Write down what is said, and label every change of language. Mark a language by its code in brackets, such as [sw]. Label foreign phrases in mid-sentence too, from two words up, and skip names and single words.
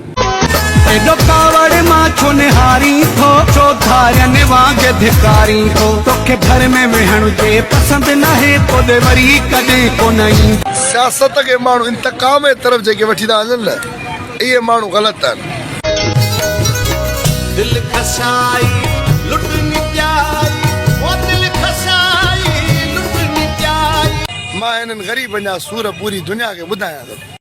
[sd] एडो कावड़ मां छो निहारी थो छो धारन वांगे धिकारी थो तोखे घर में वेहण जे पसंद नाहे तोदे वरी कॾहिं कोन्ह सियासत खे माण्हू इंतकाम जे तरफ़ जेके वठी था वञनि न इहे माण्हू ग़लति आहिनि दिल खसाई लुटनी जाई ओ दिल खसाई लुटनी जाई मां हिननि ग़रीबनि जा सूर पूरी दुनिया खे ॿुधायां थो